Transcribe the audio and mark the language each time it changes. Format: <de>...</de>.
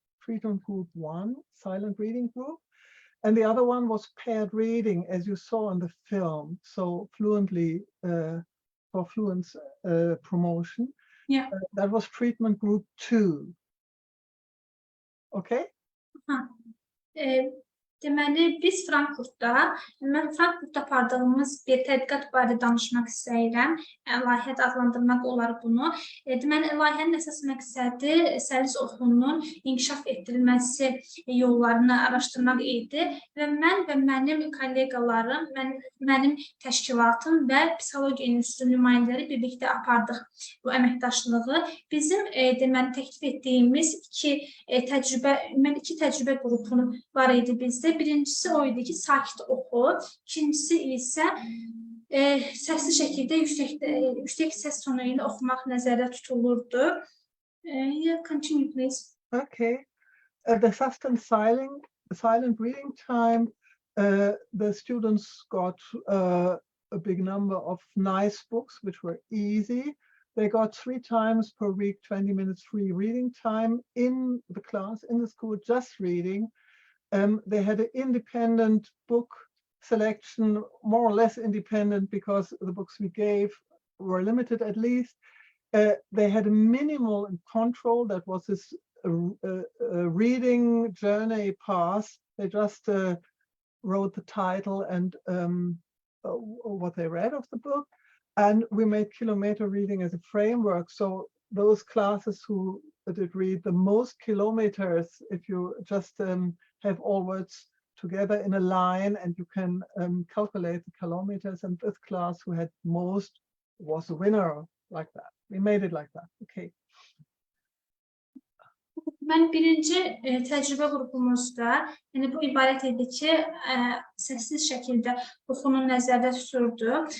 <en>treatment group 1, silent reading group. And the other one was paired reading, as you saw in the film. So fluently, for fluence promotion. Yeah. That was treatment group 2. Okay?</en> <az>Deməli, biz Frankfurtda, mən Frankfurtda apardığımız bir tədqiqat barədə danışmaq istəyirəm. Layihə adlandırmaq olar bunu. Deməli, layihənin əsas məqsədi Səlis oxunun inkişaf etdirilməsi yollarını araşdırmaq idi və mən və mənim kolleqalarım, mənim təşkilatım və Psixologiya İnstitutunun nümayəndələri birlikdə apardıq bu əməkdaşlığı. Bizim deməli, təklif etdiyimiz iki təcrübə qrupunu var idi bizdə. Birincisi o idi ki, sakit oxu. İkincisi isə səsli şəkildə yüksək səs tonu ilə oxumaq nəzərdə tutulurdu.</az> <en>Continue, please. Okay. The sustained silent reading time, the students got a big number of nice books, which were easy. They got 3 times per week, 20 minutes free reading time in the class, in the school, just reading. They had an independent book selection, more or less independent because the books we gave were limited at least. They had a minimal control, that was this reading journey pass. They just wrote the title and what they read of the book. And we made kilometer reading as a framework. So those classes who did read the most kilometers, if you just have all words together in a line and you can calculate the kilometers, and this class who had most was the winner, like that. We made it like that. Okay.</en> <az>Mən birinci təcrübə qrupumuzda, yəni bu ibarət idi ki, səssiz şəkildə oxunun nəzərdə tuturdu.</az>